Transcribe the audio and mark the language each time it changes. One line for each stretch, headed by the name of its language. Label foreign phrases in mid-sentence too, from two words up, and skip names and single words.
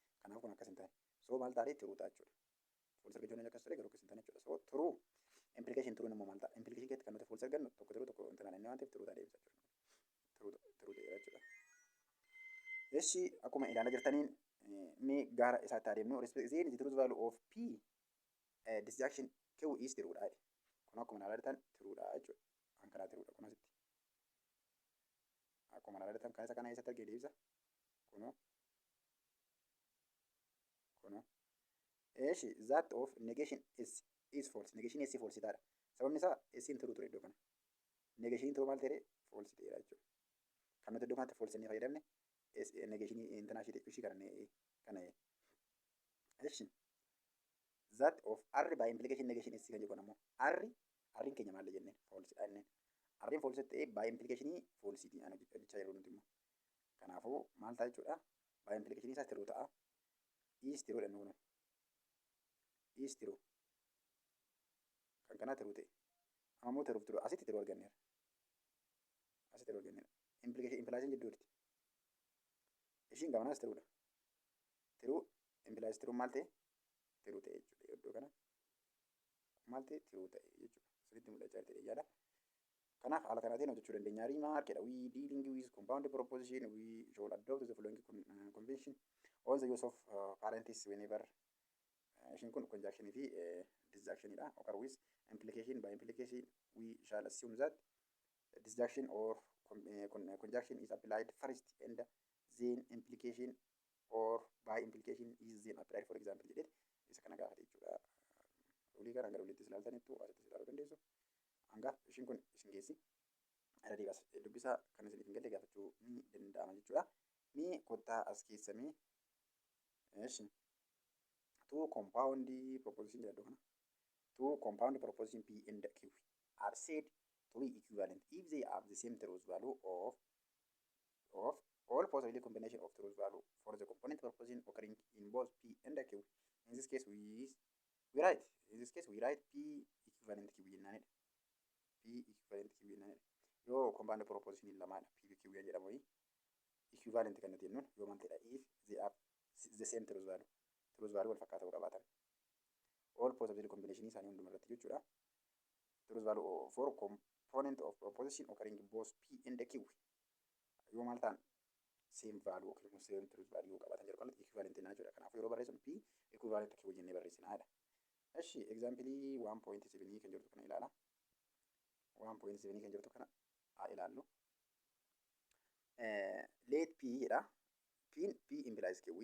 Oromo: Kanaaf kun akkas hin taane. So maal ta'e tiruu ta'a jechuudha. False argachuu dandeenyu akkas ture garuu akkas hin taane jechuudha. So tiruu implication tiruun immoo maal ta'a? Implication keessatti kan nuti false argannu tokko tiruu tokko hin taane waan ta'eef tiruu ta'a deebisa jechuudha. Tiruu ta'edha jechuudha. Eshi akkuma ilaalaa jirtaniin mee gara isaatti adeemnu
English: then the truth value of P disjunction Q is
Oromo: tiruudha. Kun akkuma ilaalaa jirtan tiruudha jechuudha. Kan kanaa tiruudha kun asitti. Akkuma ilaalaa jirtan kan isa kana eessatti argee deebisa. Kunoo.
English: Eshi that of negation S is false.
Oromo: Negation S false taadha. Sababni isaa S true ture iddoo kana. Negation true maal ta'e false ta'eera jechuudha. Kan nuti iddoo kanatti false inni fayyadamne negation international ishii kana eeshi.
English: That of R by implication negation S
Oromo: kan jedhu ammoo R'n keenya maal jennee false dha jenneen. R'n false ta'e
English: by implication false
Oromo: ti ana jechaa yeroo nuti immoo. Kanaafuu maal ta'a jechuudha.
English: By implication
Oromo: isaa true ta'a.
English: Is true dha nuuni. Is true.
Oromo: Kan kana true ta'e. Ammoo true asitti true arganneera. Asitti true arganneera. Implication implication jidduutti. Ishiin gamanaas true dha.
English: True implies true
Oromo: maal ta'e? True ta'e jechuudha. Iddoo kana maal ta'e true ta'e jechuudha. Sirriitti mul'achaa jirti yaada. Kanaaf haala kanaatiin hojjechuu dandeenya. Remarkedha.
English: We dealing with compound proposition. We should adopt the following convention. All the use of parentheses whenever
Oromo: ishiin kun conjunction fi disjunction dha.
English: Occur with implication by implication. We shall assume that disjunction or conjunction is applied first and then implication or by implication is then applied. For example,
Oromo: jedhee isa kana gaafate jechuudha. Ulii gara gara uliitti ilaaltanitti asitti ilaaluu dandeessu. Hangaaf ishiin kun isin geessi. Ada deebas dubbisaa kan isin hin galle gaafachuu ni danda'ama jechuudha. Mi kottaa as keessamee eeshi.
English: Two compound proposition
Oromo: jedha kana.
English: Two compound proposition P and Q are said to be equivalent if they have the same truth value of all possible combination of truth value for the component proposition occurring in both P and Q. In this case, we write P equivalent Q jennaanidha.
Oromo: P equivalent Q jennaanidha. Yoo
English: compound proposition
Oromo: lamaadha P Q jedhamu equivalent kan nuti jennuun yoo maal ta'edha
English: if they have the same truth value
Oromo: wal fakkaataa qabaatan.
English: All possible combination
Oromo: isaanii hunduma irratti jechuudha.
English: Truth value for component of proposition occurring in both P and Q.
Oromo: Yoo maal ta'an
English: same value
Oromo: yookiin
English: same truth value
Oromo: qabaatan jedhu kanatti equivalent naa jechuudha. Kanaafuu yeroo barreessinu P equivalent Q jennee barreessinaadha. Eshi example 1.7 kan jirtu kana ilaala. 1.7 kan jirtu kana haa ilaallu.
English: Let P jedha. P implies Q.